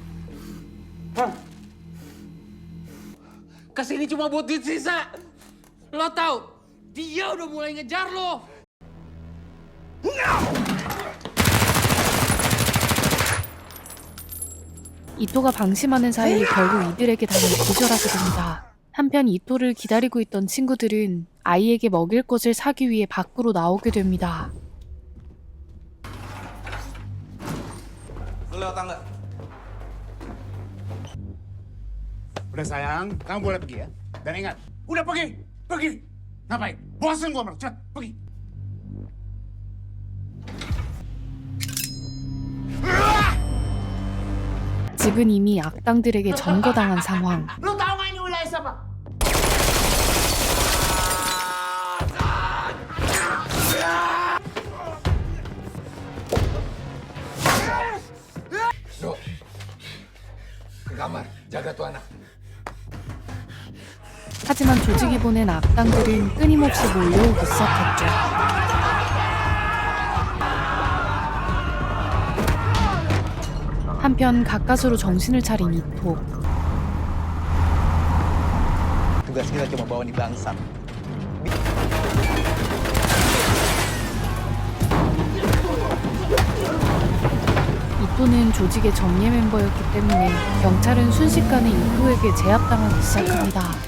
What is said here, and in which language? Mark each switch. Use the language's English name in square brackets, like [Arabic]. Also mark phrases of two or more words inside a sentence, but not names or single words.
[Indonesian] Kesini cuma buat duit sisa. Lo tahu, dia udah mulai ngejar lo. [Korean] 이토가 방심하는 사이 결국 이들에게 당해 기절하게 됩니다. 한편 이토를 기다리고 있던 친구들은 아이에게 먹일 것을 사기 위해 밖으로 나오게 됩니다. [Indonesian] Lu lewat tangga. Udah sayang, kamu boleh pergi ya. Dan ingat, udah pergi, pergi. Ngapain? Bosan gua, cepet, pergi. [Korean] 집은 이미 악당들에게 점거당한 상황. [Indonesian] Lu tahu nggak ini wilayah siapa? Do, ke kamar, jaga tuh anak. [Korean] 하지만 조직이 보낸 악당들은 끊임없이 몰려오기 시작했죠. 한편 가까스로 정신을 차린 이토. [Indonesian] Tugas kita cuma bawa nih bangsat. [Korean] 이토는 조직의 정예 멤버였기 때문에 경찰은 순식간에 이토에게 제압당하기 시작합니다.